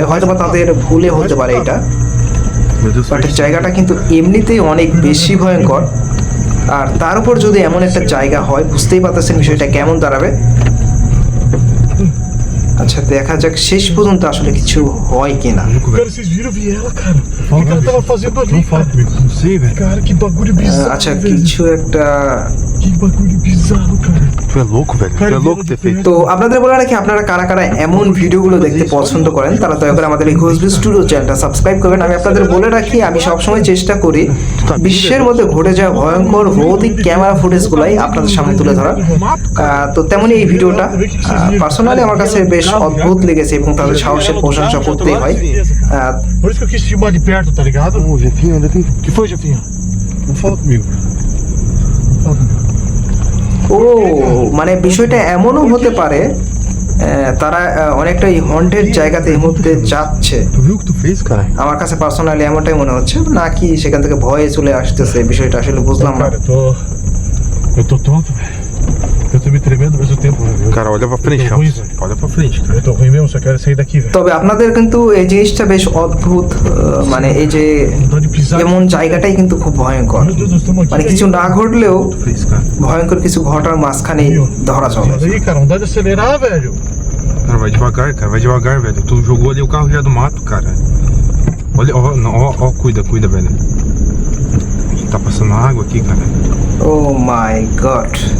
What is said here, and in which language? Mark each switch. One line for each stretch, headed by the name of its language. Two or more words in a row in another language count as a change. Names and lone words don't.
Bangla: হয়তোবা তাদের ভুলে হতে পারে এটা, বাট জায়গাটা কিন্তু এমনিতেই অনেক বেশি ভয়ঙ্কর। আর তার উপর যদি এমন একটা জায়গা হয়, বুঝতেই পারতেছেন বিষয়টা কেমন দাঁড়াবে। আচ্ছা, দেখা যাক শেষ পর্যন্ত আসলে কিছু হয় কিনা।
Portuguese: Cara, vocês viram? Vi ela, cara. O que ela tava fazendo ali? Não fala comigo. Não sei, velho. Cara, que bagulho bizarro.
Bangla: আচ্ছা, কিছু একটা
Portuguese: Que bagulho bizarro, cara. Tu é louco, velho. Tu é louco ter feito.
Bangla: তো আপনাদের বলে রাখি, আপনারা কারা কারা এমন ভিডিওগুলো দেখতে পছন্দ করেন, তারা দয়া করে আমাদের এই ঘোষবিজ স্টুডিও চ্যানেলটা সাবস্ক্রাইব করবেন। আমি আপনাদের বলে রাখি, আমি সবসময় চেষ্টা করি বিশ্বের মধ্যে ঘটে যাওয়া ভয়ঙ্কর ভৌতিক ক্যামেরা ফুটেজগুলাই আপনাদের সামনে তুলে ধরার। তো তেমনই এই ভিডিওটা পার্সোনালি আমার কাছে বেশ অদ্ভুত লেগেছে এবং তাদের সাহসের প্রশংসা করতেই হয়।
Portuguese: Por isso que eu quis filmar de perto, tá ligado? Ô, Jefinho, onde é que... Que foi, Jefinha? Não fala comigo. Fala comigo.
Bangla: ও মানে বিষয়টা এমনও হতে পারে, তারা অনেকটা এই হন্টেড জায়গাতে এই মুহূর্তে যাচ্ছে।
Portuguese: Tu viu o que tu fez, cara?
Bangla: আমার কাছে পার্সোনালি এমনটাই মনে হচ্ছে, নাকি সেখান থেকে ভয়ে চলে আসতেছে, বিষয়টা আসলে বুঝলাম না।
Portuguese: Cara, eu tô tonto, velho. Eu tô me tremendo ao mesmo tempo, velho. Cara, olha pra frente, Eu tô ruim, velho. olha pra frente, cara. Eu tô ruim mesmo, só quero sair daqui, velho.
Bangla: তবে আপনাদের কিন্তু এই জিনিসটা বেশ অদ্ভুত, মানে এই যে
Portuguese: Vontade de pisar.
Bangla: এমন জায়গাটাই কিন্তু খুব ভয়ঙ্কর।
Portuguese: Meu Deus, nós estamos aqui.
Bangla: মানে কিছু না ঘটলেও
Portuguese: Tu fez, cara.
Bangla: ভয়ঙ্কর কিছু ঘটার মাঝখানে ধরা চলে।
Portuguese: Mas aí, cara, vontade de acelerar, velho. Cara, vai devagar, velho. Tu jogou ali o carro já do mato, cara. Olha, ó, cuida, velho. Tá passando água aqui, cara.
English: Oh my God.